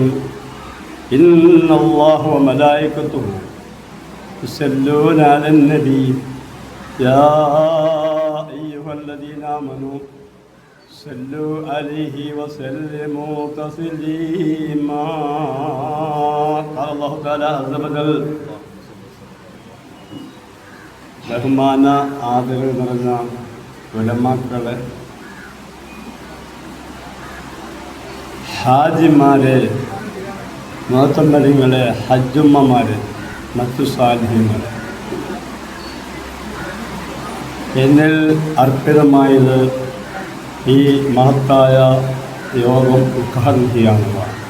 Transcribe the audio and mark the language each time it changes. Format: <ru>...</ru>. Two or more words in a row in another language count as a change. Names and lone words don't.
<ar>إن الله وملائكته يصلون على النبي يا أيها الذين آمنوا صلوا عليه وسلموا تسليما. قال الله تعالى عز وجل.</ar> <ml>ബഹുമാന ആദരവ് നിറഞ്ഞ ഉലമാക്കളെ, ഹാജിമാരെ, മുഅ്തമരീങ്ങളെ, ഹജ്ജുമ്മമാരെ, മറ്റു സാലിഹ്യങ്ങളെ, എന്നിൽ അർപ്പിതമായത് ഈ മഹത്തായ യോഗം ഉദ്ഘാടനം ചെയ്യാനുള്ളതാണ്.</ml>